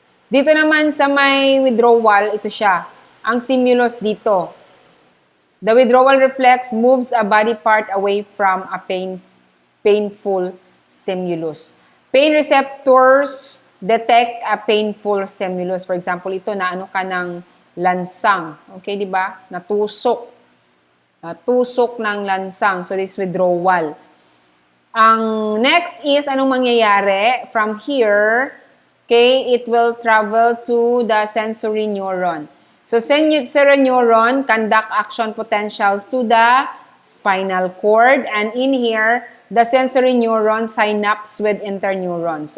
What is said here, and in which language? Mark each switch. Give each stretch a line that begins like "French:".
Filipino: Dito naman sa may withdrawal, ito siya. Ang stimulus dito.
English: The withdrawal reflex moves a body part away from a painful stimulus. Pain receptors detect a painful stimulus.
Filipino: For example, ito na ano ka ng lansang. Okay, di ba? Natusok. Natusok ng lansang.
English: So, this withdrawal.
Filipino: Ang next is, anong mangyayari?
English: From here, okay, it will travel to the sensory neuron. So, sensory neuron conduct action potentials to the spinal cord. And in here, the sensory neuron synapse with interneurons.